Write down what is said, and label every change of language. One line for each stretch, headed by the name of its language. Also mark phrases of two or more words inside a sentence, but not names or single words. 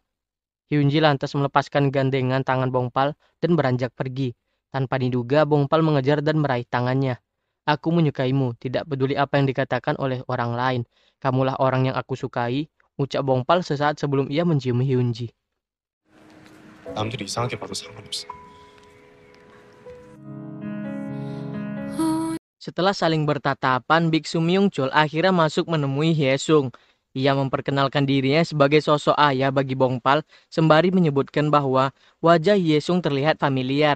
Indonesian: Hyunji lantas melepaskan gandengan tangan Bongpal dan beranjak pergi. Tanpa diduga, Bongpal mengejar dan meraih tangannya. Aku menyukaimu, tidak peduli apa yang dikatakan oleh orang lain. Kamulah orang yang aku sukai, ucap Bongpal sesaat sebelum ia mencium Hyunji.
Korean: 남들이 이상하게 봐도 상관없어.
Indonesian: Setelah saling bertatapan, Biksu Myungchul akhirnya masuk menemui Hyesung. Ia memperkenalkan dirinya sebagai sosok ayah bagi Bongpal, sembari menyebutkan bahwa wajah Hyesung terlihat familiar.